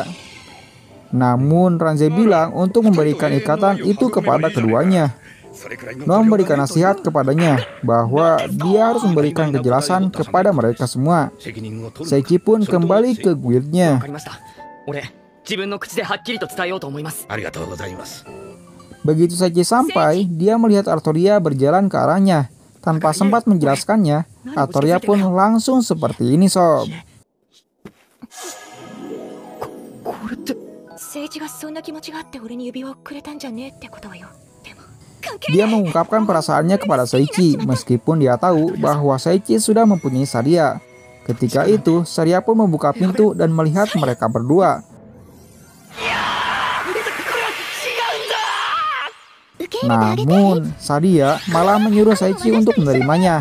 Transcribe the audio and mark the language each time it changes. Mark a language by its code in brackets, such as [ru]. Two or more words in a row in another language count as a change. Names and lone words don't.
[id] Namun Ranze bilang untuk memberikan ikatan itu kepada keduanya. Noah memberikan nasihat kepadanya bahwa dia harus memberikan kejelasan kepada mereka semua. Seichi pun kembali ke guildnya. [ja] 自分の口ではっきりと伝えようと思います。ありがとうございます。 [id] Begitu Seichi sampai, dia melihat Artoria berjalan ke arahnya. Tanpa sempat menjelaskannya, Artoria pun langsung seperti ini, Sob. [ja] これって聖一がそんな気持ちがあって俺に指輪をくれたんじゃねえってことはよ。でも [id] Dia mengungkapkan perasaannya kepada Seichi, meskipun dia tahu bahwa Seichi sudah mempunyai Saria. Ketika itu, Saria pun membuka pintu dan melihat mereka berdua. Namun, Saria malah menyuruh Seichi untuk menerimanya.